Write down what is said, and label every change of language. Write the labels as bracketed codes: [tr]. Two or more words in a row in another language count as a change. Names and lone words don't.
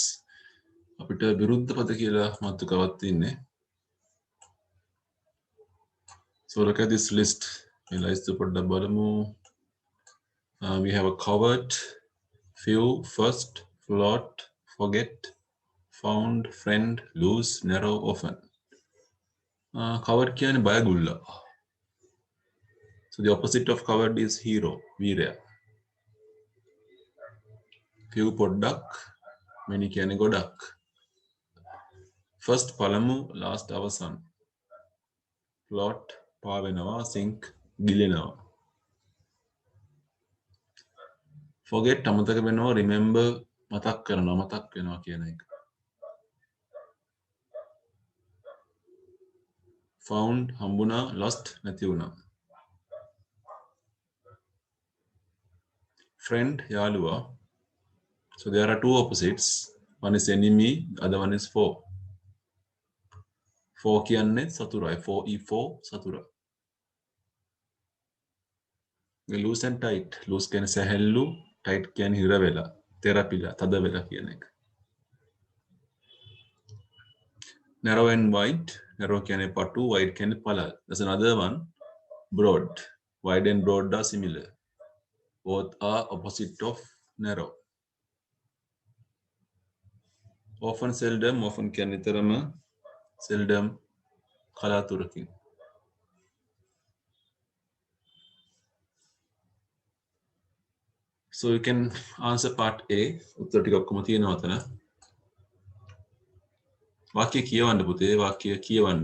[si] අපිට විරුද්ධ පද කියලා මාතෘකාවක් තියෙන්නේ. [en] So look at this list. [si] මේ ලයිස්ට් එක පොඩ්ඩක් බලමු. [en] We have a covered, few, first, float, forget, found, friend, lose, narrow, often. [si] Covered කියන්නේ බයගුල්ල. [en] So the opposite of covered is hero, වීරයා. [si] Few පොඩ්ඩක්, many කියන්නේ ගොඩක්. First පළමු, last අවසන්. Float පා වෙනවා, sink ගිලෙනවා. Forget අමතක වෙනවා, remember මතක් කරනවා, මතක් වෙනවා කියන එක. Found හම්බුණා, lost නැති වුණා. Friend යාළුවා. [en] So there are two opposites. One is enemy, other one is foe. [si] Foe කියන්නේ සතුරයි. foe සතුර. [en] Loose and tight. [si] Loose කියන්නේ සැහැල්ලු, tight කියන්නේ හිර වෙලා, තෙරපිලා, තද වෙලා කියන එක. [en] Narrow and wide. [si] Narrow කියන්නේ පටු, wide කියන්නේ පළල්. [en] There's another one, broad. Wide and broad are similar. Both are opposite of narrow. Often, seldom. [si] Often කියන්නේ නිතරම, seldom කලාතුරකින්. [en] So you can answer part A. [si] උත්තර ටික ඔක්කොම තියෙනවා අතන. වාක්‍ය කියවන්න පුතේ. වාක්‍ය කියවන්න.